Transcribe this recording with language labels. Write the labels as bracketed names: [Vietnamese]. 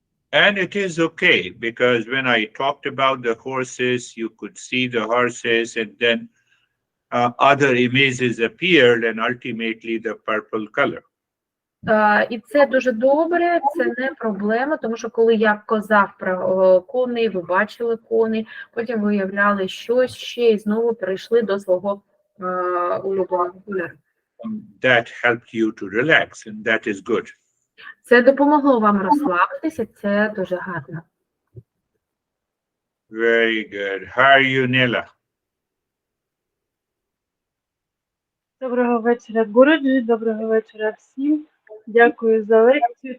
[English] And it is okay, because when I talked about the horses, you could see the horses, and then other images appeared, and ultimately the purple color. [Ukrainian] І це дуже добре, це не проблема, тому що коли я казав про коней, ви бачили коней, потім виявляли щось ще і знову перейшли до свого улюбленого кольору. [English] That helped you to relax, and that is good. [Ukrainian] Це допомогло вам розслабитися, це дуже гарно. [English] Very good. How are you, Nila? [Ukrainian] Доброго вечора, Гуруджі, доброго вечора всім. Дякую за лекцію.